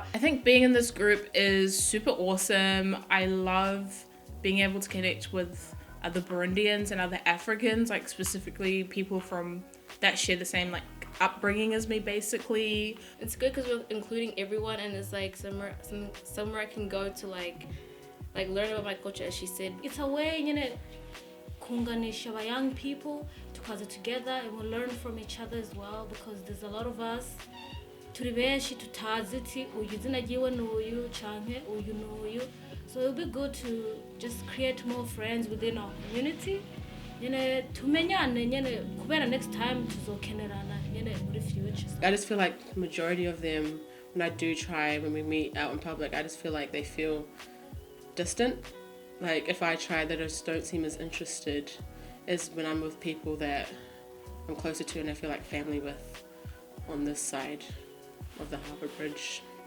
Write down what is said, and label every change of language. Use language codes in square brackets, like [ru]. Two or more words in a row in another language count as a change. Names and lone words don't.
[en] I think being in this group is super awesome. I love being able to connect with other Burundians and other Africans, like specifically people from that share the same like upbringing as me, basically. It's good because we're including everyone, and it's like somewhere I can go to like learn about my culture. As she said, it's a way, you know, kunganisha our young people tukaza together and we'll learn from each other as well, because there's a lot of us [rn] turi benshi tutazi ti uyu zina jiwe n'uyu canke uyu n'uyu, [en] so it'll be good to just create more friends within our community, [rn] nyene tumenyane, nyene kubera [en] next time [rn] tuzokenerana nyene muri future. [en] I just feel like the majority of them, when we meet out in public, I just feel like they feel distant. Like if I try, they just don't seem as interested as when I'm with people that I'm closer to and I feel like family with on this side of the Harbour Bridge.